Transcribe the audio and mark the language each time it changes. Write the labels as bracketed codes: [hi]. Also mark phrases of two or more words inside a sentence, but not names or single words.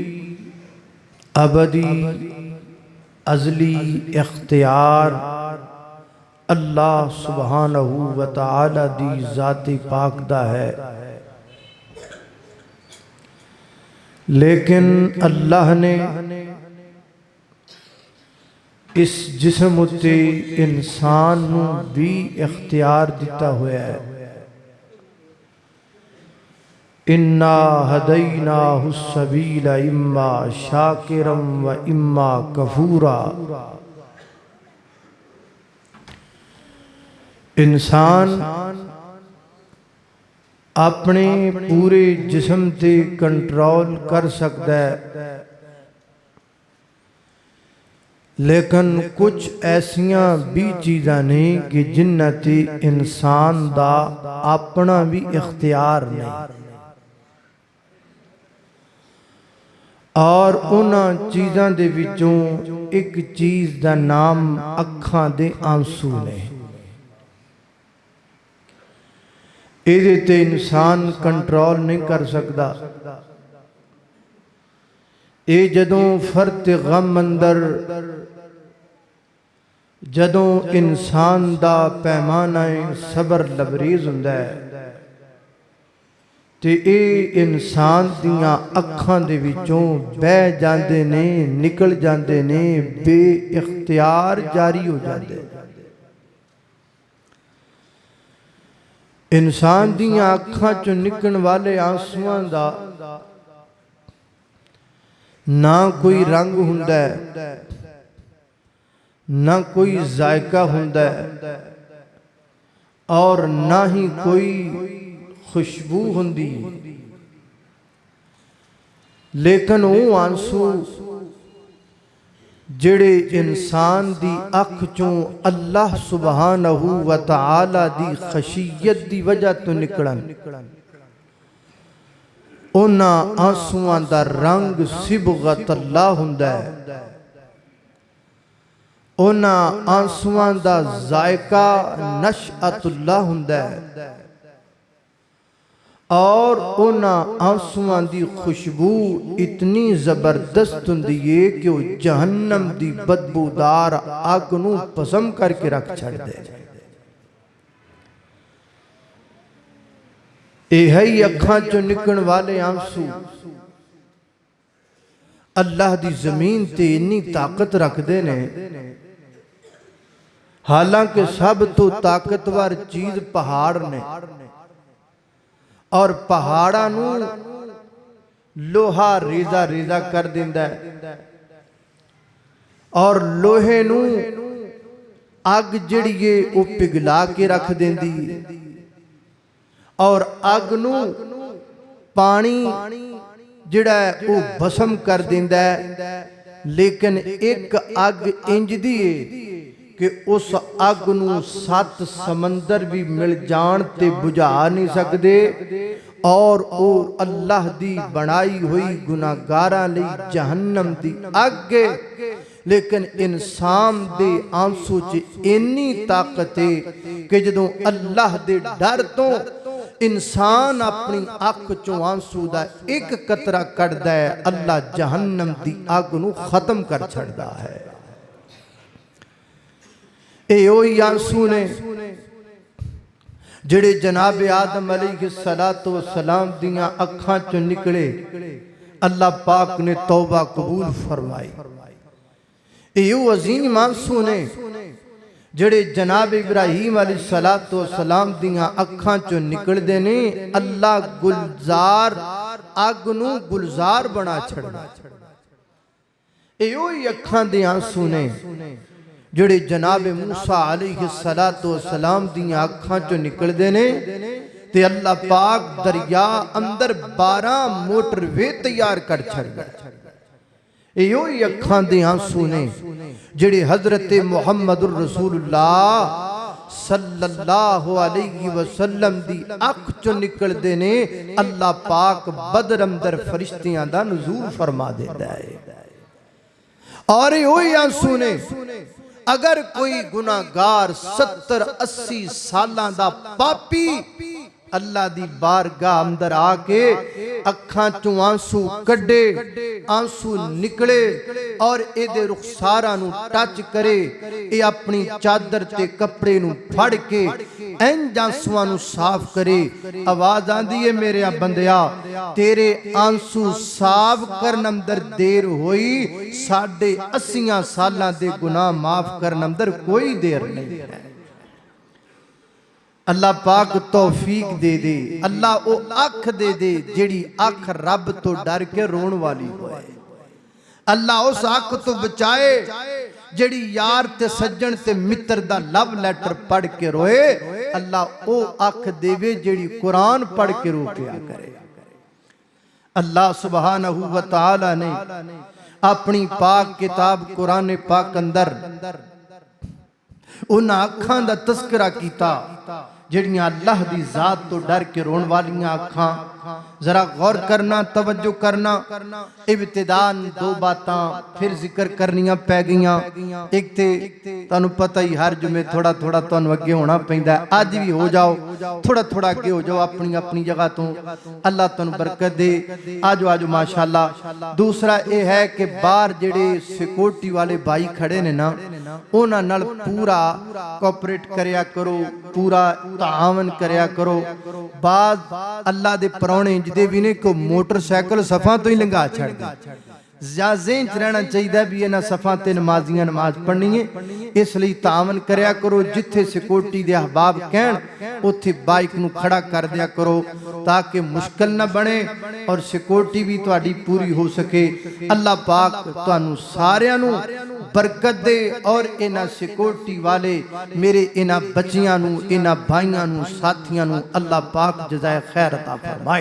[pa] ابدی ازلی اختیار [ar] اللہ سبحانہ و تعالی [pa] دی ذات پاک دا ہے، لیکن اللہ نے اس جسم اتے انسان نو بھی اختیار دیتا ہوا ہے. [ar] اِنَّا هَدَيْنَاهُ السَّبِيلَ إِمَّا شَاكِرًا وَإِمَّا كَفُورًا. [pa] انسان اپنے پورے جسم تے کنٹرول کر سکتا ہے، لیکن کچھ ایسیاں بھی چیزاں نہیں کہ جنہ تے انسان دا اپنا بھی اختیار نہیں، اور انہاں چیزاں دے وچوں ایک چیز دا نام اکھاں دے آنسو نے. ایدے تے انسان کنٹرول نہیں کر سکتا. اے جدوں فرط غم اندر جدوں انسان دا پیمانہ صبر لبریز ہوندا ہے تے اے انسان دیاں اکھاں دے وچوں بہ جاندے نے، نکل جاندے نے، بے اختیار جاری ہو جاندے. انسان دیاں اکھاں چوں نکلن والے آنسواں دا نہ کوئی رنگ ہوندا ہے، نہ کوئی ذائقہ ہوندا ہے، اور نہ ہی کوئی خوشبو ہوندی، لیکن وہ آنسو جڑے انسان دی اکھ چوں [ar] اللہ سبحانہ و تعالی [pa] دی خشیت دی وجہ تو نکلن، انہاں آنسواں دا رنگ [ar] صبغت اللہ [pa] ہوندا ہے، انہاں آنسواں دا ذائقہ نشأت اللہ ہوندا ہے، اور انہاں آنسواں دی خوشبو اتنی زبردست ہوندی ہے کہ وہ جہنم دی بدبودار آگ نو پسم کر کے رکھ چھڑ دے. اے ہے اکھاں چوں نکلن والے آنسو اللہ دی زمین تے اتنی طاقت رکھ دے نے، حالانکہ سب تو طاقتور چیز پہاڑ نے، اور پہاڑاں نو لوہا ریزہ ریزہ کر دیندا ہے، اور لوہے نو اگ جڑیے او پگھلا کے رکھ دیندی، اور اگ نو پانی جڑا ہے او بسم کر دیندا ہے. لیکن ایک اگ انج دی ہے کہ اس اگ نو 7 سمندر بھی مل جان تے بجھا نہیں سکدے، اور او اللہ دی بنائی ہوئی گناہگاراں لئی جہنم دی اگ ہے. لیکن انسان دے آنسو چ اتنی طاقت ہے کہ جدوں اللہ دے ڈر تو انسان اپنی اکھ چوں آنسو دا ایک قطرہ کڈدا ہے، اللہ جہنم دی اگ نو ختم کر چھڑدا ہے. اے اوہی آنسو نے جڑے جناب آدم [ar] علیہ السلام [pa] دیاں اکھاں چوں نکلے اللہ پاک نے توبہ قبول فرمائی۔ ایو عظیم آنسو نے جڑے جناب ابراہیم [ar] علیہ السلام [pa] دیاں اکھاں چوں نکل دینے اللہ گلزار اگ نو گلزار بنا چھڑنا۔ ایو ہی اکھاں دے آنسو نے جڑے جناب موسیٰ [ar] علیہ السلام [pa] دیاں اکھاں چوں نکل دینے تے اللہ پاک دریا اندر 12 [en] motorway [pa] تیار کر چھڑ گئے۔ ایو ہی اکھاں دے آنسو نے جڑے حضرت محمد الرسول اللہ [ar] صلی اللہ علیہ وسلم [pa] دی اکھ چوں نکل دینے اللہ پاک بدر اندر فرشتیاں دا نزول فرما دیتا ہے۔ اور ایو ہی آنسو نے اگر کوئی گناہگار 70-80 سالاں دا پاپی اللہ دی بارگاہ اندر آکے اکھاں چوں آنسو کڈے آنسو نکلے اور اے دے رخساراں نو ٹچ کرے اے اپنی چادر تے کپڑے نو پھڑ کے این آنسواں نو صاف کرے آواز آندی ہے میرے بندیا تیرے آنسو صاف کرن اندر دیر ہوئی 80 سالاں دے گناہ معاف کرن اندر کوئی دیر نہیں ہے۔ اللہ پاک توفیق دے دے، اللہ او اکھ دے دے جڑی اکھ رب تو ڈر کے رون والی ہوئے، اللہ اس اکھ تو بچائے جڑی یار تے سجن تے متر دا [en] love letter [pa] پڑھ کے روئے، اللہ او اکھ دے وے جڑی قرآن پڑھ کے رو پیا کرے۔ [ar] اللہ سبحانہ و تعالی [pa] نے اپنی پاک کتاب قرآن پاک اندر ان اکھاں دا تذکرہ کیتا جڑیاں اللہ دی ذات تو ڈر کے رون والیاں اکھاں۔ ذرا غور کرنا توجہ کرنا، ابتدان 2 باتاں پھر ذکر کرنیاں پہ گئیاں۔ ایک تے تانوں پتہ ہی ہر جمعے تھوڑا تھوڑا تانوں اگے ہونا پیندا ہے، آج بھی ہو جاؤ تھوڑا تھوڑا اگے ہو جاؤ اپنی اپنی جگہ تو، اللہ تانوں برکت دے۔ آجو آجو ماشاءاللہ۔ دوسرا اے ہے کہ باہر جڑے سیکورٹی والے بھائی کھڑے نے نا انہاں نال پورا کوپریٹ کریا کرو، پورا تعاون کریا کرو۔ بعض اللہ دے پرونے جدے بھی نے کو [en] motor cycle [pa] صفاں تو ہی لنگا چھڑ دی، ذہن چ رہنا چاہیے بھی انہاں صفاں تے نمازیاں نماز پڑھنی ہے، اس لئی تعاون کریا کرو۔ جتھے سیکورٹی دے احباب کہن اتھے بائک نو کھڑا کر دیا کرو تاکہ مشکل نہ بنے اور سیکورٹی بھی تہاڈی پوری ہو سکے۔ اللہ پاک تانوں ساریاں نو برکت دے اور انہاں سیکورٹی والے میرے انہاں بچیاں نو انہاں بھائیاں نو ساتھیاں نو اللہ پاک جزائے خیر عطا فرمائے۔